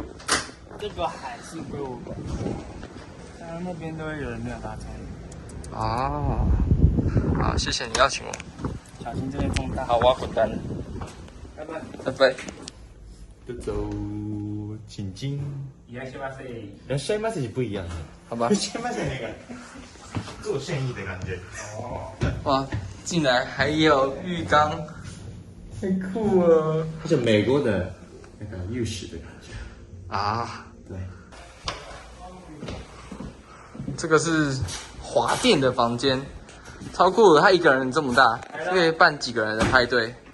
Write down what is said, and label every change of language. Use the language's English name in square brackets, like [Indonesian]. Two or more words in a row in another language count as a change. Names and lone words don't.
[Chinese] 这个海是归我管，当然那边都会有人没有搭车。啊，好，谢谢你邀请我。小心这边风大。好，我要滚蛋了。拜拜。拜拜。就走，请进。 [Japanese] いらっしゃいませ。 [Chinese] いらっしゃいませ是不一样的。好吧。いらっしゃいませ那个做生意的感觉。哦。哇，竟然还有浴缸，太酷了！它是美国的那个浴室的感觉。啊，对。这个是华店的房间，超酷的，他一个人这么大，可以办几个人的派对。